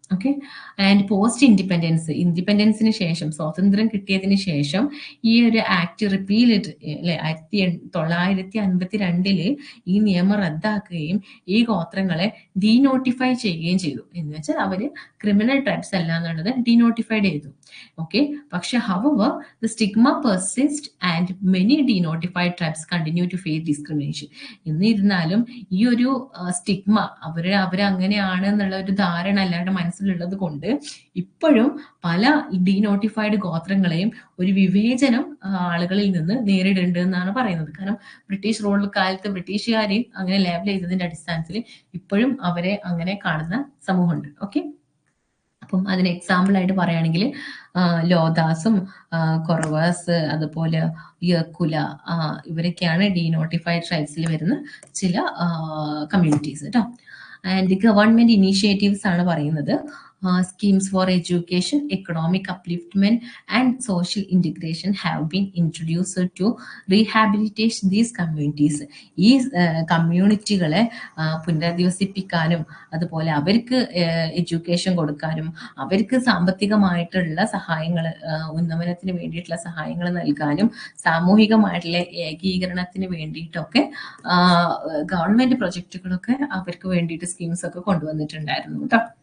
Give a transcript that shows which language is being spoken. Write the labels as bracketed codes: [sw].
[ml] Okay, and post ഇൻഡിപെൻഡൻസിന് ശേഷം, സ്വാതന്ത്ര്യം കിട്ടിയതിന് ശേഷം ഈ ഒരു ആക്ട് റിപ്പീൽ അല്ലെ 1952 ഈ നിയമം റദ്ദാക്കുകയും ഈ ഗോത്രങ്ങളെ ഡീനോട്ടിഫൈ ചെയ്യുകയും ചെയ്തു. എന്ന് വെച്ചാൽ അവര് ക്രിമിനൽ ട്രൈബ്സ് അല്ല എന്നുള്ളത് ഡീനോട്ടിഫൈഡ് ചെയ്തു. ഓക്കെ, പക്ഷെ [en] however the stigma persists and many denotified tribes continue to face discrimination. [ml] എന്നിരുന്നാലും ഈ ഒരു സ്റ്റിഗ്മ അവരങ്ങനെയാണ് എന്നുള്ള ഒരു ധാരണ എല്ലാവരുടെ മനസ്സിലുള്ളത് കൊണ്ട് ഇപ്പോഴും പല ഡീനോട്ടിഫൈഡ് ഗോത്രങ്ങളെയും ഒരു വിവേചനം ആളുകളിൽ നിന്ന് നേരിടുന്നുണ്ട് എന്നാണ് പറയുന്നത്. കാരണം ബ്രിട്ടീഷ് റൂൾ കാലത്ത് ബ്രിട്ടീഷുകാരെയും അങ്ങനെ ലേബൽ ചെയ്തതിന്റെ അടിസ്ഥാനത്തിൽ ഇപ്പോഴും അവരെ അങ്ങനെ കാണുന്ന സമൂഹമുണ്ട്. ഓക്കെ, അപ്പം അതിന് എക്സാമ്പിൾ ആയിട്ട് പറയുകയാണെങ്കിൽ ലോദാസും കൊറവാസ് അതുപോലെ യക്കുല ഇവരൊക്കെയാണ് ഡീനോട്ടിഫൈഡ് ട്രൈബ്സിൽ വരുന്ന ചില കമ്മ്യൂണിറ്റീസ് കേട്ടോ. ആൻഡ് ഗവൺമെന്റ് ഇനീഷ്യേറ്റീവ്സ് ആണ് പറയുന്നത്. [en] Schemes for education, economic upliftment, and social integration have been introduced to rehabilitate these communities. [ml] ഈ കമ്മ്യൂണിറ്റികളെ പുനരധിവസിപ്പിക്കാനും അതുപോലെ അവർക്ക് എഡ്യൂക്കേഷൻ കൊടുക്കാനും അവർക്ക് സാമ്പത്തികമായിട്ടുള്ള സഹായങ്ങൾ ഉന്നമനത്തിന് വേണ്ടിയിട്ടുള്ള സഹായങ്ങൾ നൽകാനും സാമൂഹികമായിട്ടുള്ള ഏകീകരണത്തിന് വേണ്ടിയിട്ടൊക്കെ ഗവൺമെന്റ് പ്രൊജക്റ്റുകളൊക്കെ അവർക്ക് വേണ്ടിയിട്ട് സ്കീംസ് ഒക്കെ കൊണ്ടുവന്നിട്ടുണ്ടായിരുന്നു കേട്ടോ.